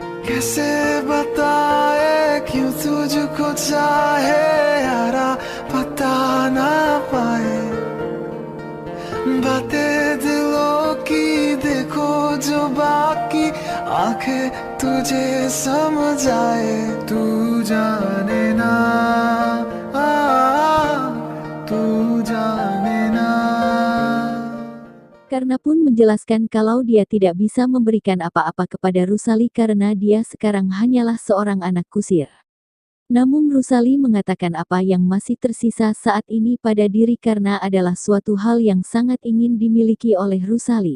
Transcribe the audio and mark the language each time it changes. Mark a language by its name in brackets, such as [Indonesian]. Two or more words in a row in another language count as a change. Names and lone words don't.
[Hindi] कैसे बताए क्यों तुझको चाहे यारा पता ना पाए बातें दिलों की देखो जो बाकी आंखें तुझे समझाए तू जाने ना तू जाने ना. [Indonesian] Karna pun menjelaskan kalau dia tidak bisa memberikan apa-apa kepada Rusali karena dia sekarang hanyalah seorang anak kusir. Namun Rusali mengatakan apa yang masih tersisa saat ini pada diri karena adalah suatu hal yang sangat ingin dimiliki oleh Rusali.